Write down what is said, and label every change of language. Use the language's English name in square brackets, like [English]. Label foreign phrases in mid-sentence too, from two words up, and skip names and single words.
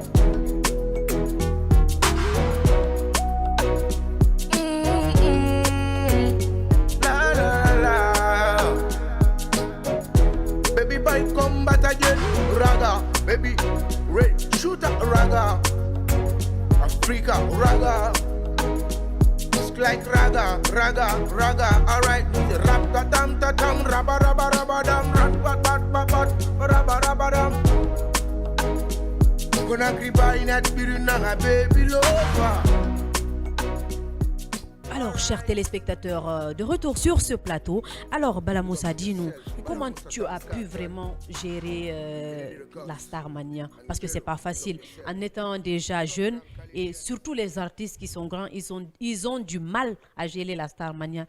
[English] La la la. Baby boy come back again, raga. Baby, red shooter raga. Africa raga. It's like raga, raga, raga. Alright, rap ta tam ta tam, rabba rabba rabba dam, rap bat bat bat bat, rabba rabba dam. Gonna creep in that birunanga baby lover. [French] Alors, chers téléspectateurs, de retour sur ce plateau. Alors, Bala Moussa, dis-nous, comment tu as pu vraiment gérer la Starmania? Parce que c'est pas facile. En étant déjà jeune, et surtout les artistes qui sont grands, ils ont du mal à gérer la Starmania.